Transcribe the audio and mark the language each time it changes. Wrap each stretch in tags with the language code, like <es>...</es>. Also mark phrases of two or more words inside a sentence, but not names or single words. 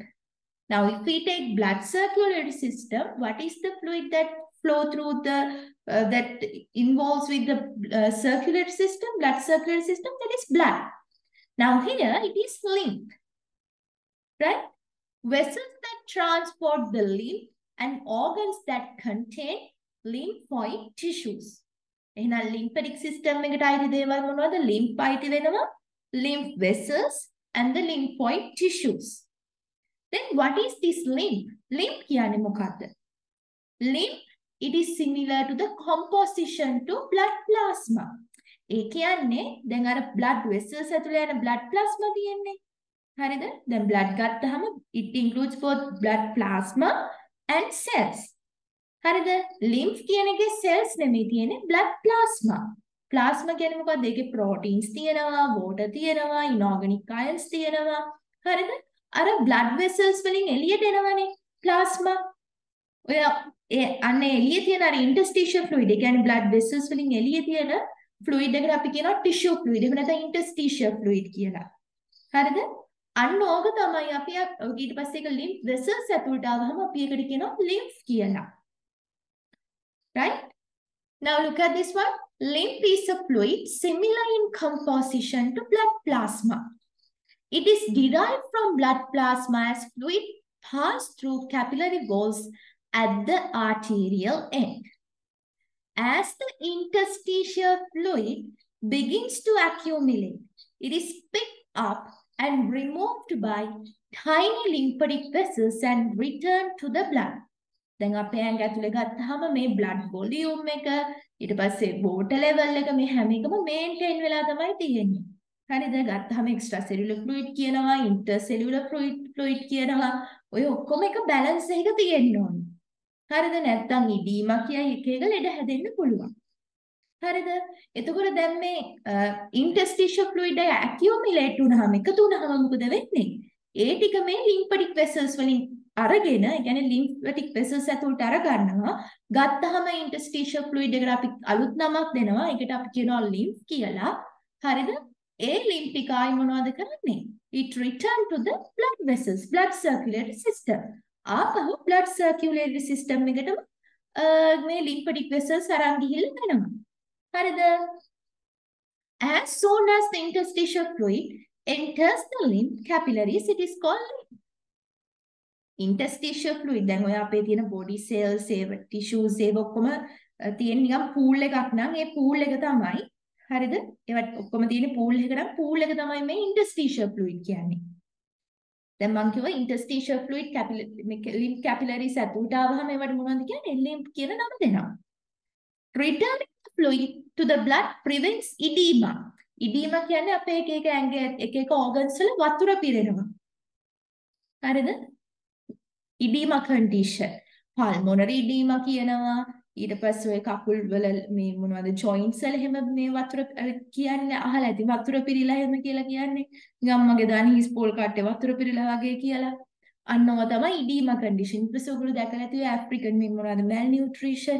<en>Now, if we take blood circulatory system, what is the fluid that flow through that involves with the circulatory system, blood circulatory system? That is blood. Now, here it is lymph, right? Vessels that transport the lymph and organs that contain lymphoid tissues.</en> <si>එහෙනම්</si> <en>lymphatic system</en> <si>එකට අයිති දේවල් මොනවද? lymph අයිති වෙනවා,</si> <en>lymph vessels and the lymphoid tissues. Then what is this lymph? Lymph</en> <si>කියන්නේ මොකක්ද?</si> <en>Lymph, it is similar to the composition to blood plasma.</en> <si>ඒ කියන්නේ දැන් අර</si> <en>blood vessels</en> <si>ඇතුලේ යන</si> <en>blood plasma</en> <si>තියෙන්නේ. හරිද? දැන් blood ගත්තාම</si> <en>it includes both blood plasma and cells.</en> <si>හරිද? lymph කියන එකේ cells නෙමෙයි තියෙන්නේ</si> <en>blood plasma.</en> <si>plasma කියන්නේ මොකක්ද? ඒකේ proteins තියෙනවා, water තියෙනවා,</si> <en>inorganic ions</en> <si>තියෙනවා. හරිද? අර</si> <en>blood vessels</en> <si>වලින් එළියට එනවනේ plasma. ඔය අන්න එළියේ තියෙන අර</si> <en>interstitial fluid,</en> <si>ඒ කියන්නේ</si> <en>blood vessels</en> <si>වලින් එළියේ තියෙන fluid එකට අපි කියනවා</si> <en>tissue fluid.</en> <si>එහෙම නැත්නම්</si> <en>interstitial fluid</en> <si>කියලා. හරිද? අන්න ඕක තමයි අපි ඊට පස්සේ ඒක</si> <en>lymph vessels</en> <si>ඇතුළට ආවම අපි ඒකට කියනවා lymph කියලා.</si> <en>Right? Now look at this one. Lymph is a fluid similar in composition to blood plasma. It is derived from blood plasma as fluid passed through capillary walls at the arterial end. As the interstitial fluid begins to accumulate, it is picked up and removed by tiny lymphatic vessels and returned to the blood.</en> <si>දැන් අපේ ඇඟ ඇතුලේ ගත්තාම මේ</si> <en>blood volume</en> <si>එක ඊට පස්සේ</si> <en>water level</en> <si>එක මේ හැම එකම maintain වෙලා තමයි තියෙන්නේ. හරිද? ගත්තාම</si> <en>extra cellular fluid</en> <si>කියනවා,</si> <en>intercellular fluid</en> <si>කියනවා. ඔය ඔක්කොම එක balance එකක තියෙන්න ඕනේ. හරිද? නැත්තම් ඉදීම කියයි එක එක ලෙඩ හැදෙන්න පුළුවන්. හරිද? එතකොට දැන් මේ</si> <en>interstitial fluid</en> <si>එක accumulate වුණාම එකතු වුණාම මොකද වෙන්නේ? ඒ ටික මේ</si> <en>lymphatic vessels</en> <si>වලින් අරගෙන, ඒ කියන්නේ</si> <en>lymphatic vessels</en> <si>ඇතුළට අර ගන්නවා. ගත්තාම</si> <en>interstitial fluid</en> <si>එකට අපි අලුත් නමක් දෙනවා. ඒකට අපි කියනවා lymph කියලා. හරිද? ඒ lymph ටික ආයි මොනවද කරන්නේ?</si> <en>It return to the blood vessels, blood circulatory system.</en> <si>ආපහු</si> <en>blood circulatory system</en> <si>එකටම මේ</si> <en>lymphatic vessels</en> <si>අරන් ගිහිල්ලා යනවා. හරිද?</si> <en>As soon as the interstitial fluid enters the lymph capillaries, it is called lymph. Interstitial fluid,</en> <si>දැන් ඔය අපේ තියෙන</si> <en>body cells,</en> <si>ඒව tissues, ඒව ඔක්කොම තියෙන නිකන් pool එකක් නම් ඒ pool එක තමයි. හරිද? ඒවත් ඔක්කොම තියෙන pool එක නම් pool එක තමයි මේ</si> <en>interstitial fluid</en> <si>කියන්නේ. දැන් මම කිව්වා</si> <en>interstitial fluid lymph capillaries</en> <si>ඇතුළට ආවම ඒවට මොනවද කියන්නේ? lymph කියන නම දෙනවා.</si> <en>Returning the fluid to the blood prevents edema.</en> <si>Edema කියන්නේ අපේ එක ඇඟේ එක organs වල වතුර පිරෙනවා. හරිද?</si> <en>edema condition. Pulmonary edema</en> <si>කියනවා. ඊට පස්සේ ඔය කකුල් වල මේ මොනවද joints වල එහෙම මේ වතුර කියන්නේ අහලා ඇති. වතුර පිරීලා එහෙම කියලා කියන්නේ. නිකන් මගේ දාන හිස් පොල් කට්ටේ වතුර පිරීලා වගේ කියලා. අන්නව තමයි</si> <en>edema condition.</en> <si>ඊට පස්සේ ඔයගොල්ලෝ දැකලා ඇති ඔය African මේ මොනවද malnutrition.</si>